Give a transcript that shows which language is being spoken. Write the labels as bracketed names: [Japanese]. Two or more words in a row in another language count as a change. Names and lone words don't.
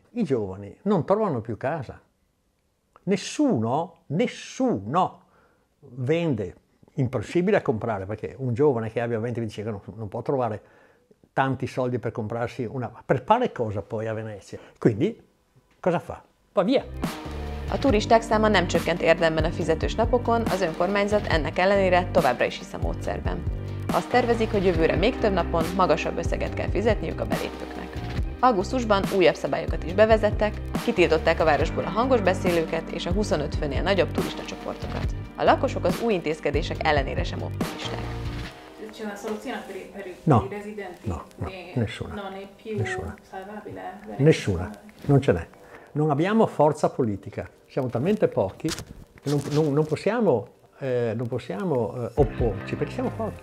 [Italian] I giovani non trovano più casa. Nessuno vende, impossibile a comprare, perché un giovane che abbia 20-25 anni non può trovare tanti soldi per comprarsi una... Per fare cosa poi a Venezia? Quindi cosa fa? Va via! [Hungarian] A turisták száma nem csökkent érdemben a fizetős napokon, az önkormányzat ennek ellenére továbbra is hisz a módszerben. Azt tervezik, hogy jövőre még több napon magasabb összeget kell fizetniük a belépőknek. Augusztusban újabb szabályokat is bevezettek, kitiltották a városból a hangos beszélőket és a 25 főnél nagyobb turistacsoportokat. A lakosok az új intézkedések ellenére sem optimisták. [Italian] C'è una soluzione per i residenti? No, nessuna. Non è più salvabile? Nessuna, non ce n'è. Non abbiamo forza politica, siamo talmente pochi che non possiamo opporci, perché siamo pochi.